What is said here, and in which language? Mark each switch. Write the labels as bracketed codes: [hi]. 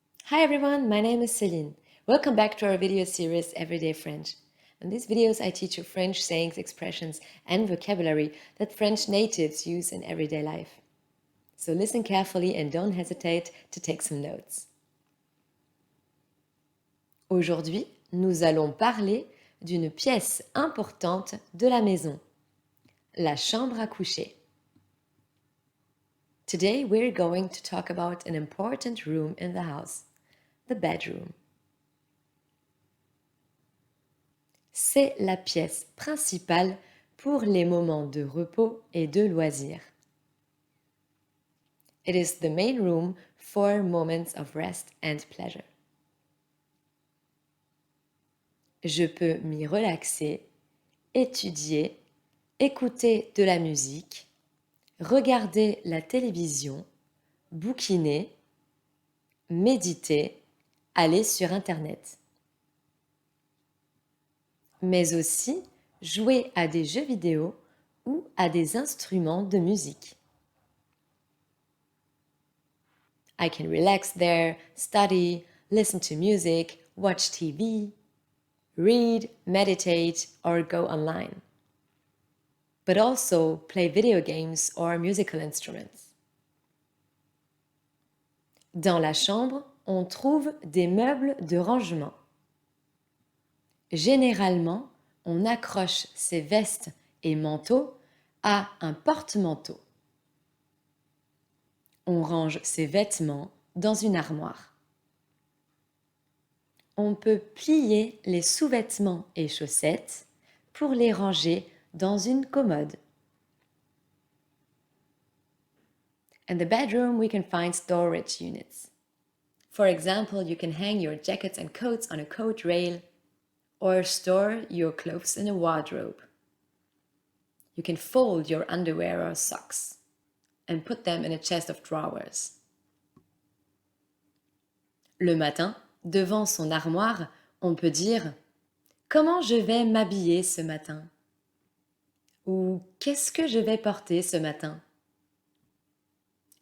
[en] Hi everyone, my name is Celine. Welcome back to our video series Everyday French. In these videos I teach you French sayings, expressions and vocabulary that French natives use in everyday life. So listen carefully and don't hesitate to take some notes. [fr] Aujourd'hui, nous allons parler d'une pièce importante de la maison, la chambre à coucher. [en] Today we're going to talk about an important room in the house, the bedroom. [fr] C'est la pièce principale pour les moments de repos et de loisirs. [en] It is the main room for moments of rest and pleasure. [fr] Je peux m'y relaxer, étudier, écouter de la musique, regarder la télévision, bouquiner, méditer, aller sur Internet. Mais aussi jouer à des jeux vidéo ou à des instruments de musique. [en] I can relax there, study, listen to music, watch TV, read, meditate, or go online. But also play video games or musical instruments. [fr] Dans la chambre, on trouve des meubles de rangement. Généralement, on accroche ses vestes et manteaux à un porte-manteau. On range ses vêtements dans une armoire. On peut plier les sous-vêtements et chaussettes pour les ranger dans une commode. [en] In the bedroom, we can find storage units. For example, you can hang your jackets and coats on a coat rail or store your clothes in a wardrobe. You can fold your underwear or socks and put them in a chest of drawers. [fr] Le matin, devant son armoire, on peut dire « Comment je vais m'habiller ce matin ?» ou « Qu'est-ce que je vais porter ce matin ?»